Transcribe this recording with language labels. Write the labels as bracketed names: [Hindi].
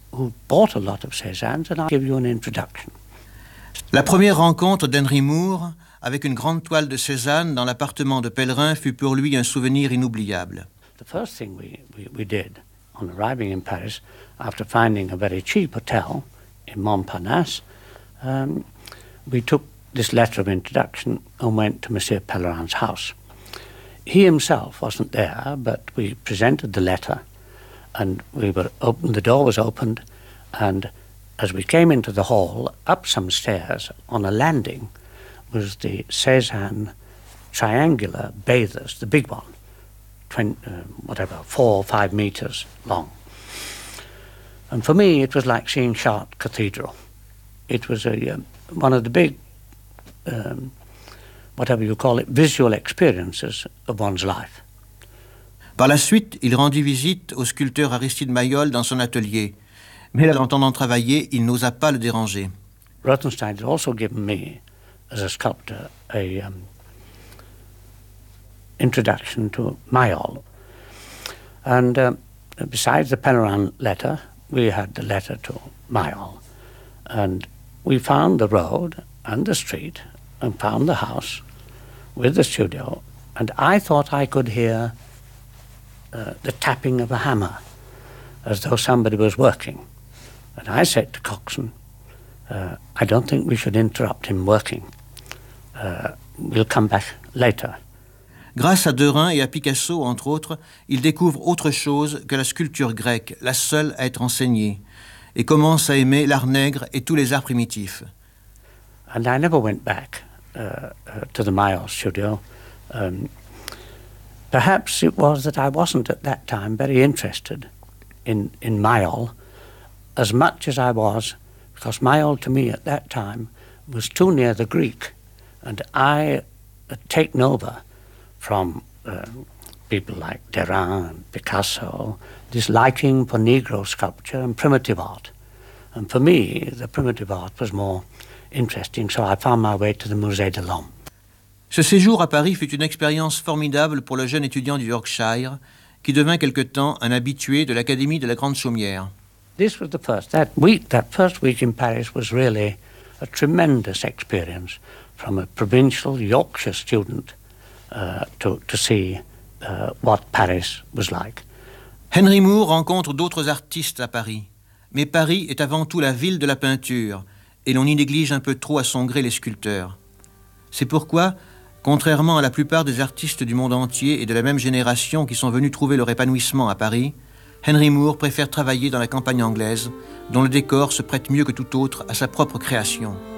[English] who bought a lot of Cézanne's, and I'll give you an introduction. [French] La première rencontre d'Henry Moore avec une grande toile de Cézanne dans l'appartement de Pellerin fut pour lui un souvenir inoubliable. [English] The first thing we did on arriving in Paris, after finding a very cheap hotel in Montparnasse, we took this letter of introduction and went to Monsieur Pellerin's house. He himself wasn't there, but we presented the letter, and the door was opened, and as we came into the hall, up some stairs, on a landing, was the Cézanne triangular bathers, the big one, 4 or 5 meters long. And for me, it was like seeing Chartres Cathedral. It was one of the big, whatever you call it, visual experiences of one's life. [French] Par la suite, il rendit visite au sculpteur Aristide Maillol dans son atelier. Mais l'entendant travailler, il n'osa pas le déranger. [English] Rothenstein had also given me, as a sculptor, an introduction to Maillol. And besides the Pellerin letter, we had the letter to Maillol. And we found the road and the street and found the house with the studio. And I thought I could hear the tapping of a hammer, as though somebody was working. And I said to Coxon, I don't think we should interrupt him working. We'll come back later. [French] Grâce à Derain et à Picasso, entre autres, il découvre autre chose que la sculpture grecque, la seule à être enseignée, et commence à aimer l'art nègre et tous les arts primitifs. [English] And I never went back to the Maillol studio. Perhaps it was that I wasn't at that time very interested in Maillol, as much as I was, because Maillol to me at that time was too near the Greek, and I had taken over from people like Derain and Picasso this liking for Negro sculpture and primitive art. And for me, the primitive art was more interesting, so I found my way to the Musée de l'Homme. [French] Ce séjour à Paris fut une expérience formidable pour le jeune étudiant du Yorkshire, qui devint quelque temps un habitué de l'Académie de la Grande Chaumière. [English] This was the first. That first week in Paris was really a tremendous experience from a provincial Yorkshire student to see what Paris was like. [French] Henry Moore rencontre d'autres artistes à Paris. Mais Paris est avant tout la ville de la peinture et l'on y néglige un peu trop à son gré les sculpteurs. C'est pourquoi, contrairement à la plupart des artistes du monde entier et de la même génération qui sont venus trouver leur épanouissement à Paris, Henry Moore préfère travailler dans la campagne anglaise, dont le décor se prête mieux que tout autre à sa propre création.